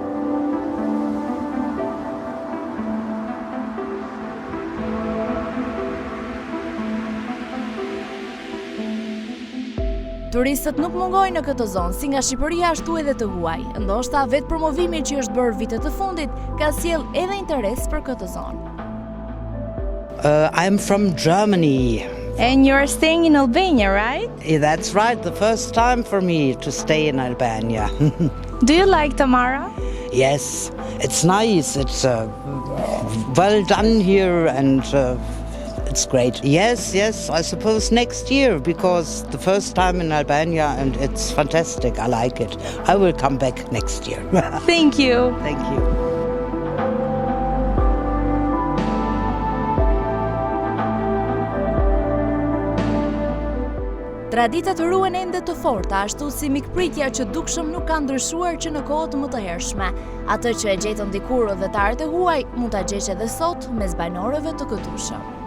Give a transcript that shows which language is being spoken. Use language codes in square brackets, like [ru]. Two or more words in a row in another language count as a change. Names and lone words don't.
[sq] Turistët nuk mungojnë në këtë zonë, si nga Shqipëria ashtu edhe të huaj. Ndoshta vetë promovimi që është bërë vitet të fundit ka sjell edhe interes për këtë zonë. [en] I'm from Germany. And you're staying in Albania, right? That's right, the first time for me to stay in Albania. Do you like Tamara? Yes, it's nice. It's well done here and it's great. Yes, I suppose next year because the first time in Albania and it's fantastic. I like it. I will come back next year. Thank you. Thank you. [sq] Traditat ruhen ende të forta, ashtu si mikpritja që dukshëm nuk ka ndryshuar që në kohët më të hershme. Atë që e gjetën dikur udhëtarët e huaj, mund ta gjesh edhe sot mes banorëve të këtushëm.